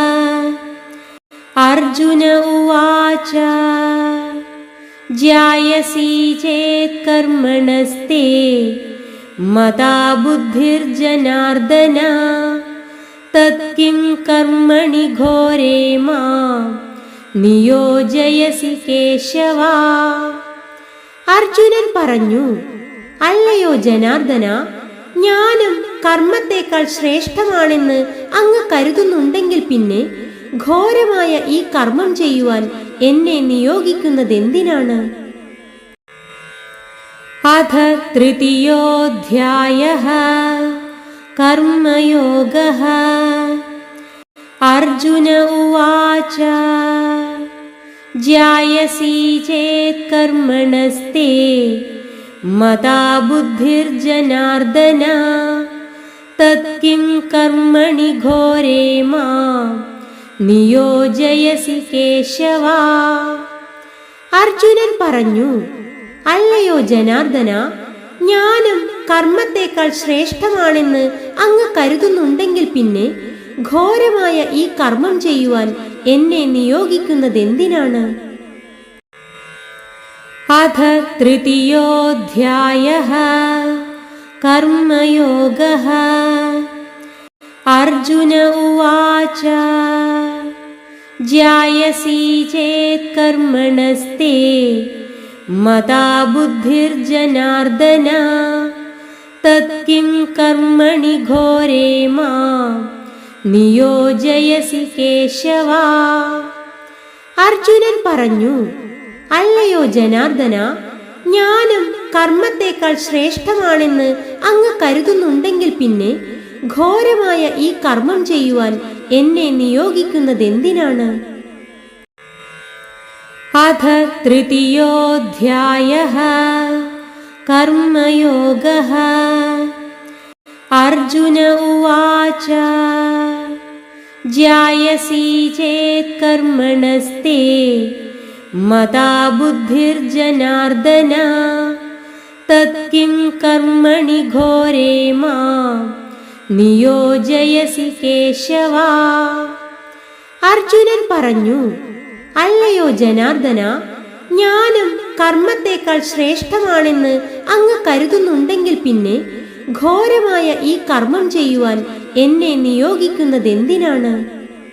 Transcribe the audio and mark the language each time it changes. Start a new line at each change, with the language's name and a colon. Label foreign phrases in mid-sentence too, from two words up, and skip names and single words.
Sanskrit: अर्जुन उवाच ज्यायसि चेत् कर्मणस्ते मता बुद्धिर्जनार्दन तत्किं कर्मणि घोरे मां നിയോജയസി കേശവ.
Malayalam: അർജുനൻ പറഞ്ഞു, അല്ലയോ ജനാർദ്ദന, ജ്ഞാനം കർമ്മത്തേക്കാൾ ശ്രേഷ്ഠമാണെന്ന് അങ്ങ് കരുതുന്നുണ്ടെങ്കിൽ പിന്നെ ഘോരമായ ഈ കർമ്മം ചെയ്യുവാൻ എന്നെ നിയോഗിക്കുന്നതെന്തിനാണ്?
Sanskrit: അഥ തൃതീയോऽധ്യായഃ കർമ്മയോഗഃ. अर्जुन उवाच ज्यायसि चेत् कर्मणस्ते मता बुद्धिर्जनार्दन तत्किं कर्मणि घोरे मां നിയോജയസി കേശവ.
Malayalam: അർജുനൻ പറഞ്ഞു, അല്ലയോ ജനാർദ്ദന, ജ്ഞാനം കർമ്മത്തേക്കാൾ ശ്രേഷ്ഠമാണെന്ന് അങ്ങ് കരുതുന്നുണ്ടെങ്കിൽ പിന്നെ ഘോരമായ ഈ കർമ്മം ചെയ്യുവാൻ എന്നെ നിയോഗിക്കുന്നതെന്തിനാണ്?
Sanskrit: അഥ തൃതീയോऽധ്യായഃ കർമ്മയോഗഃ. അർജുന ഉവാച ज्यायसि चेत् कर्मणस्ते मता बुद्धिर्जनार्दन तत्किं कर्मणि घोरे मां നിയോജയസി കേശവ.
Malayalam: അർജുനൻ പറഞ്ഞു, അല്ലയോ ജനാർദ്ദന, ജ്ഞാനം കർമ്മത്തേക്കാൾ ശ്രേഷ്ഠമാണെന്ന് അങ്ങ് കരുതുന്നുണ്ടെങ്കിൽ പിന്നെ ഘോരമായ ഈ കർമ്മം ചെയ്യുവാൻ എന്നെ നിയോഗിക്കുന്നതെന്തിനാണ്?
Sanskrit: അഥ തൃതീയോऽധ്യായഃ കർമ്മയോഗഃ. अर्जुन उवाच ज्यायसि चेत् कर्मणस्ते मता बुद्धिर्जनार्दन तत्किं कर्मणि घोरे मां നിയോജയസി കേശവ.
Malayalam: അർജുനൻ പറഞ്ഞു, അല്ലയോ ജനാർദ്ദന, ജ്ഞാനം കർമ്മത്തേക്കാൾ ശ്രേഷ്ഠമാണെന്ന് അങ്ങ് കരുതുന്നുണ്ടെങ്കിൽ പിന്നെ ഘോരമായ ഈ കർമ്മം ചെയ്യുവാൻ എന്നെ നിയോഗിക്കുന്നതെന്തിനാണ്?